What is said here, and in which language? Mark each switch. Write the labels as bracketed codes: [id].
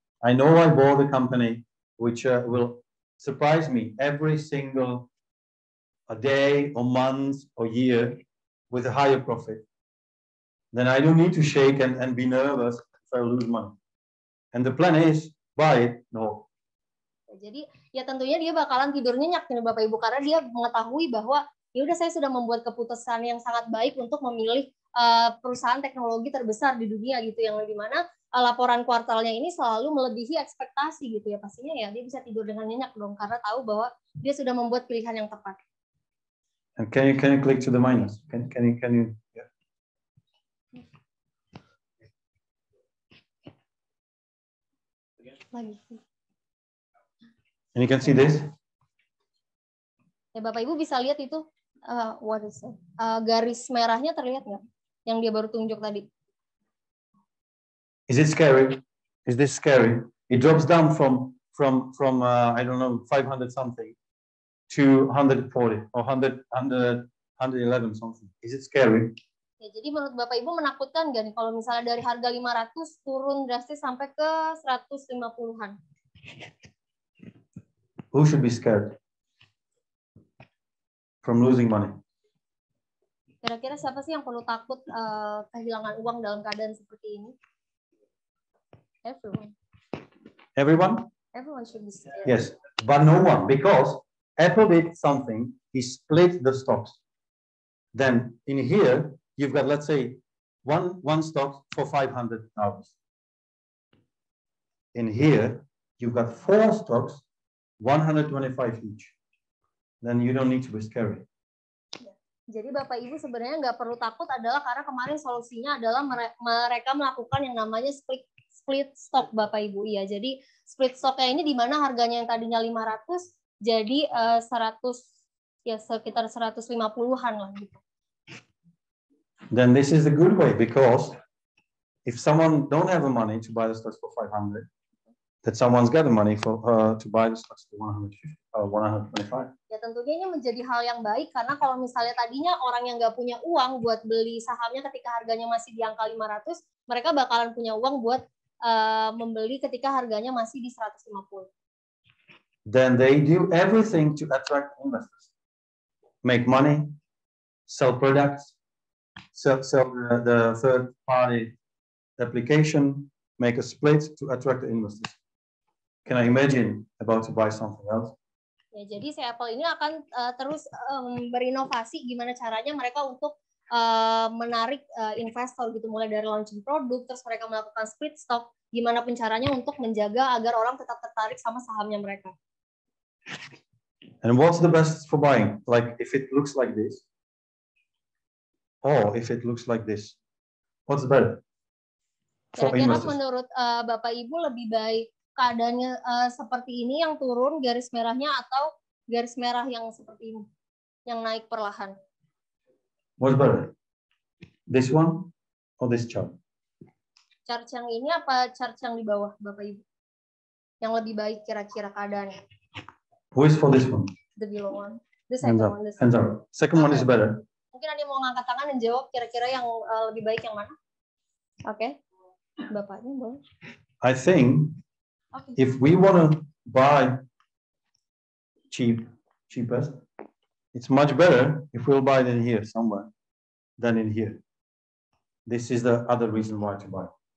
[en] I know I bought a company which will surprise me every single a day or month or year with a higher profit. Then I don't need to shake and be nervous if I lose money. And the plan is buy it. No. [id] Jadi ya tentunya dia bakalan tidur nyenyak nih Bapak Ibu karena dia mengetahui bahwa ya udah saya sudah membuat keputusan yang sangat baik untuk memilih perusahaan teknologi terbesar di dunia gitu yang di mana laporan kuartalnya ini selalu melebihi ekspektasi gitu ya pastinya ya dia bisa tidur dengan nyenyak dong karena tahu bahwa dia sudah membuat pilihan yang tepat. [en] And can you click to the minus? Can you? Yeah. [id] Lagi. [en] And you can see this. [id] Ya Bapak Ibu bisa lihat itu [en] what is it? [id] Garis merahnya terlihat nggak? Yang dia baru tunjuk tadi. [en] Is it scary? Is this scary? It drops down from I don't know 500 something to 140 or 111 something. Is it scary? [id] Ya, jadi menurut Bapak Ibu menakutkan nggak nih kalau misalnya dari harga 500 turun drastis sampai ke 150-an? [en] Who should be scared from losing money? [id] Kira-kira siapa sih yang perlu takut kehilangan uang dalam keadaan seperti ini? [en] Everyone. Everyone? Everyone should be scared. Yes, but no one, because Apple did something. He split the stocks. Then in here, you've got, let's say, one stock for 500 hours. In here, you've got 4 stocks, 125 each. Then you don't need to be scary. [id] Jadi Bapak Ibu sebenarnya nggak perlu takut adalah karena kemarin solusinya adalah mereka melakukan yang namanya split stock Bapak Ibu. Iya, jadi split stocknya ini di mana harganya yang tadinya 500 jadi 100 ya sekitar 150-an lah gitu. [en] Then this is a good way because if someone don't have the money to buy the stocks for 500, that someone's got the money for to buy the stocks for 125. [id] Ya tentunya ini menjadi hal yang baik karena kalau misalnya tadinya orang yang nggak punya uang buat beli sahamnya ketika harganya masih di angka 500, mereka bakalan punya uang buat membeli ketika harganya masih di 150. [en] Then they do everything to attract investors, make money, sell products, sell the third-party application, make a split to attract the investors. Can I imagine about to buy something else? [id] Ya, jadi si Apple ini akan terus berinovasi gimana caranya mereka untuk menarik investor gitu, mulai dari launching produk, terus mereka melakukan split stock, gimana pun caranya untuk menjaga agar orang tetap tertarik sama sahamnya mereka. [en] And what's the best for buying? Like if it looks like this, or if it looks like this, what's better for [id] Kira-kira [en] investors? [id] menurut Bapak Ibu lebih baik keadaannya seperti ini yang turun garis merahnya atau garis merah yang seperti ini yang naik perlahan? [en] What's better? This one or this chart? [id] Chart yang ini apa chart yang di bawah Bapak Ibu? Yang lebih baik kira-kira keadaannya? [en] Who is for this one? The below one. The second one. The Hands second. up. Second one is better. [id] Mungkin ada yang mau ngangkat tangan dan jawab kira-kira yang lebih baik yang mana? Oke. Bapaknya boleh. [en] I think if we want to buy cheapest, it's much better if we'll buy it in here somewhere than in here. This is the other reason why to buy.